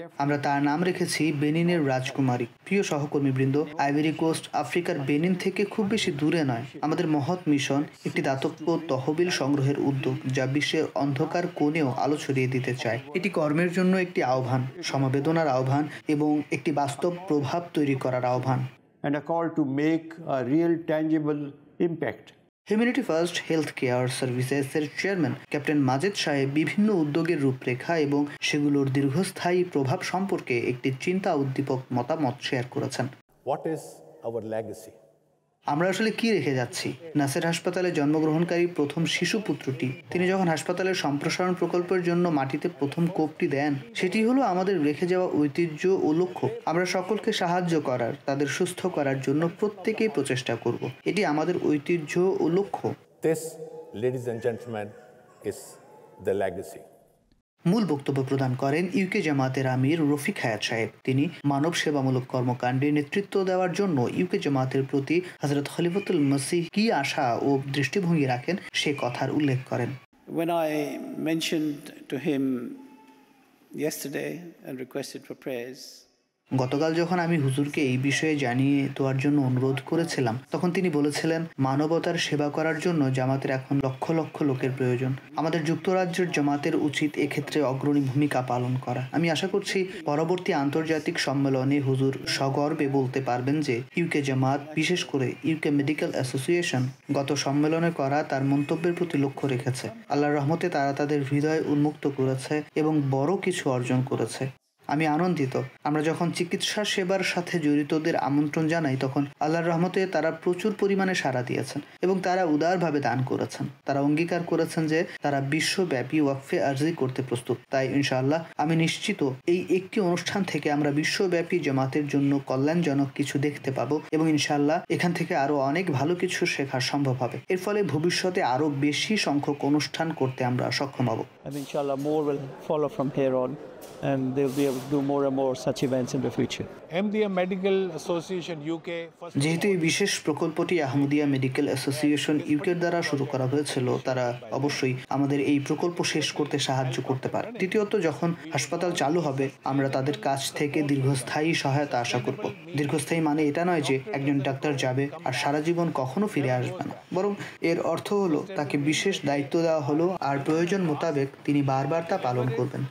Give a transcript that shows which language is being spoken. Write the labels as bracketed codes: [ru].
[bn] আমরা তার নাম রেখেছি বেনিনের রাজকুমারী। প্রিয় সহকর্মীবৃন্দ, আইভরি কোস্ট আফ্রিকার বেনিন থেকে খুব বেশি দূরে নয়। আমাদের মহৎ মিশন একটি দাতব্য তহবিল সংগ্রহের উদ্যোগ, যা বিশ্বের অন্ধকার কোণেও আলো ছড়িয়ে দিতে চায়। এটি কর্মের জন্য একটি আহ্বান, সমবেদনার আহ্বান এবং একটি বাস্তব প্রভাব তৈরি করার আহ্বান। [en] and a call to make a real tangible impact. [bn] Humanity first health care সার্ভিসেসের chairman captain Majed সাহেব বিভিন্ন উদ্যোগের রূপরেখা এবং সেগুলোর দীর্ঘস্থায়ী প্রভাব সম্পর্কে একটি চিন্তা উদ্দীপক মতামত শেয়ার করেছেন। [en] What is our legacy? [bn] আমরা আসলে কি রেখে যাচ্ছি? নাসের হাসপাতালে জন্মগ্রহণকারী প্রথম শিশু পুত্রটি, তিনি যখন হাসপাতালের সম্প্রসারণ প্রকল্পের জন্য মাটিতে প্রথম কোপটি দেন, সেটি hলো আমাদের রেখে যাওয়া ঐতিহ্য ও লক্ষ্য। আমরা সকলকে সাহায্য করার, তাদের সুস্থ করার জন্য প্রত্যেকেই প্রচেষ্টা করব। এটি আমাদের ঐতিহ্য ও লক্ষ্য। [en] This, ladies and gentlemen, is the legacy. [bn] মূল বক্তব্য প্রদান করেন ইউকে জামাতের আমির রফিক হায়াত সাহেব। তিনি মানব সেবামূলক কর্মকাণ্ডে নেতৃত্ব দেওয়ার জন্য ইউকে জামাতের প্রতি হযরত খলিফাতুল মসিহ কি আশা ও দৃষ্টিভঙ্গি রাখেন সে কথার উল্লেখ করেন। [en] When I mentioned to him yesterday and requested for prayers, [bn] গতকাল যখন আমি হুজুরকে এই বিষয়ে জানিয়ে দেওয়ার জন্য অনুরোধ করেছিলাম, তখন তিনি বলেছিলেন মানবতার সেবা করার জন্য জামাতের এখন লক্ষ লক্ষ লোকের প্রয়োজন। আমাদের যুক্তরাজ্যের জামাতের উচিত এক্ষেত্রে অগ্রণী ভূমিকা পালন করা। আমি আশা করছি পরবর্তী আন্তর্জাতিক সম্মেলনে হুজুর সগর্বে বলতে পারবেন যে ইউকে জামাত, বিশেষ করে ইউকে মেডিকেল অ্যাসোসিয়েশন গত সম্মেলনে করা তার মন্তব্যের প্রতি লক্ষ্য রেখেছে। আল্লাহর রহমতে তারা তাদের হৃদয় উন্মুক্ত করেছে এবং বড় কিছু অর্জন করেছে। আমি আনন্দিত। আমরা যখন চিকিৎসা সেবার সাথে জড়িতদের আমন্ত্রণ জানাই, তখন আল্লাহর রহমতে তারা প্রচুর পরিমাণে সাড়া দিয়েছেন এবং তারা উদারভাবে দান করেছেন। তারা অঙ্গীকার করেছেন যে তারা বিশ্বব্যাপী ওয়াকফে আরজি করতে প্রস্তুত। তাই ইনশাআল্লাহ আমি নিশ্চিত এই একটি অনুষ্ঠান থেকে আমরা বিশ্বব্যাপী জামাতের জন্য কল্যাণজনক কিছু দেখতে পাবো এবং ইনশাআল্লাহ এখান থেকে আরো অনেক ভালো কিছু শেখা সম্ভব হবে। এর ফলে ভবিষ্যতে আরো বেশি সংখ্যক অনুষ্ঠান করতে আমরা সক্ষম হব। [en] and inshallah more will follow from here on, and they'll be able do more and more such events in the future. MDM Medical Association UK. [bn] যেহেতু এই বিশেষ প্রকল্পটি আহমদিয়া মেডিকেল অ্যাসোসিয়েশন ইউকের দ্বারা শুরু করা হয়েছিল, তারা অবশ্যই আমাদের এই প্রকল্প শেষ করতে সাহায্য করতে পারে। দ্বিতীয়ত, যখন হাসপাতাল চালু হবে আমরা তাদের কাছ থেকে দীর্ঘস্থায়ী সহায়তা আশা করব। দীর্ঘস্থায়ী মানে এটা নয় যে একজন ডাক্তার যাবে আর সারা জীবন কখনো ফিরে আসবে না, বরং এর অর্থ হলো তাকে বিশেষ দায়িত্ব দেওয়া হলো আর প্রয়োজন মোতাবেক তিনি বারবার তা পালন করবেন।